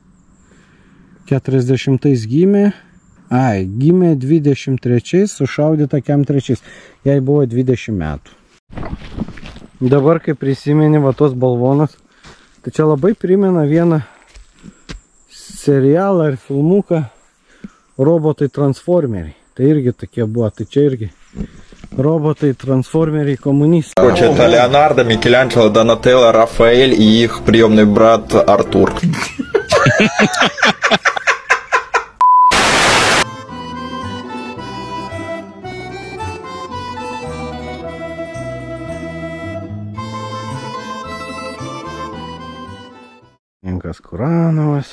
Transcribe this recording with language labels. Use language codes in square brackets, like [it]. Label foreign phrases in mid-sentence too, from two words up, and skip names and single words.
[lt] 40 gimė 23, sušaudyta Kem 3. Jai buvo 20 metų. Dabar, kai prisimeni va tos balvonus, tai čia labai primena vieną serialą ir filmuką Robotai transformeriai. Tai irgi tokie buvo, tai čia irgi [ru] роботы, трансформеры, коммунисты. Короче, это Леонардо, Микеланджело, Донателло, Рафаэль и их приемный брат Артур. Inkas Kuranovas.